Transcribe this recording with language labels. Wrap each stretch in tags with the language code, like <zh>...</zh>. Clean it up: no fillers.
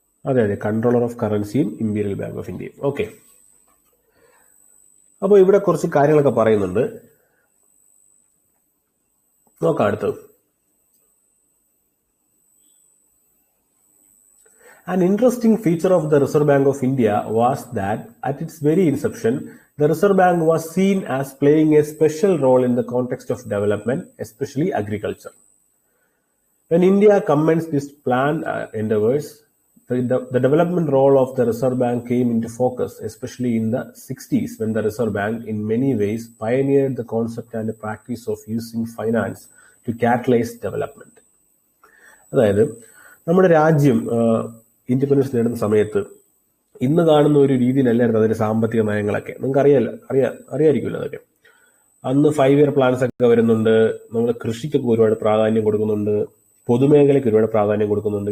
<ml>അതെ, controller of കറൻസിയും imperial bank of ഇന്ത്യയും. Okay. അപ്പോൾ ഇവിടെ കുറച്ച് കാര്യങ്ങളൊക്കെ പറയുന്നുണ്ട്, നോക്കാം അടുത്തത്.</ml> <en>An interesting feature of the Reserve Bank of India was that at its very inception, The Reserve Bank was seen as playing a special role in the context of development, especially agriculture. When India commenced this planned endeavors, the development role of the Reserve Bank came into focus, especially in the 60s, when the Reserve Bank in many ways pioneered the concept and the practice of using finance to catalyze development.</en> <ml>അതായത് നമ്മുടെ രാജ്യം independence നേടുന്ന സമയത്ത് ഇന്ന് കാണുന്ന ഒരു രീതിയിലല്ലായിരുന്നു അതിന്റെ സാമ്പത്തിക നയങ്ങളൊക്കെ. നിങ്ങൾക്ക് അറിയായിരിക്കുമല്ലോ അതൊക്കെ. അന്ന് 5 year പ്ലാൻസ് ഒക്കെ വരുന്നുണ്ട്. നമ്മൾ കൃഷിക്കൊക്കെ ഒരുപാട് പ്രാധാന്യം കൊടുക്കുന്നുണ്ട്, പൊതുമേഖലയ്ക്ക് ഒരുപാട് പ്രാധാന്യം കൊടുക്കുന്നുണ്ട്.</ml>